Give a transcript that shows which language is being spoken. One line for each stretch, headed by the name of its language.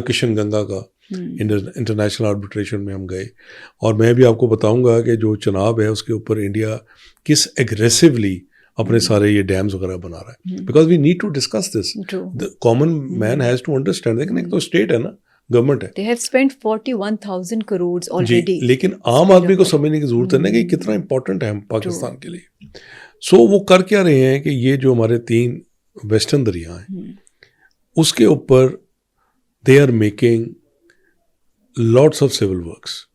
Urdu: کشن گنگا کا international arbitration میں ہم گئے, اور میں بھی آپ کو بتاؤں گا کہ جو چناب ہے اس کے اوپر انڈیا کس ایگریسولی اپنے سارے یہ ڈیمز وغیرہ بنا رہا ہے.
English: Because we need to discuss this. Common man has to understand.
Urdu: لیکن ایک تو اسٹیٹ ہے نا, گورنمنٹ ہے.
English: They have spent 41,000 crores already.
Urdu: لیکن عام آدمی کو سمجھنے کی ضرورت ہے نا کہ کتنا امپورٹنٹ ہے ہم پاکستان کے لیے. سو وہ کر کیا رہے ہیں کہ یہ جو ہمارے 3 ویسٹرن دریا ہیں اس کے اوپر
English: They are making lots of civil works.